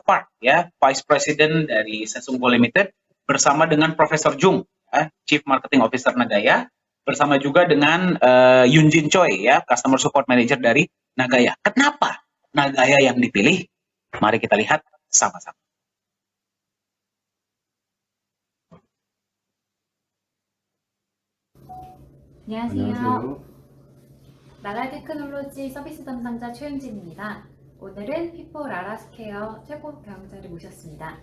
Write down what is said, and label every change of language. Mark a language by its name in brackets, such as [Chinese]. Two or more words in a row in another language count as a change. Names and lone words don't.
[Indonesian] Park ya, [English] Vice President [Indonesian] dari Sesungguh Limited bersama dengan Profesor Jung, ya, [English] Chief Marketing Officer [Indonesian] Nagaya, bersama juga dengan Yunjin Choi ya, [English] Customer Support Manager [Indonesian] dari Nagaya. Kenapa Nagaya yang dipilih? Mari kita lihat sama-sama. [Korean] 안녕하세요. 나가야 테크놀로지 서비스 담당자 최은지입니다. 오늘은 피포 라라스케어 최고 경영자를 모셨습니다.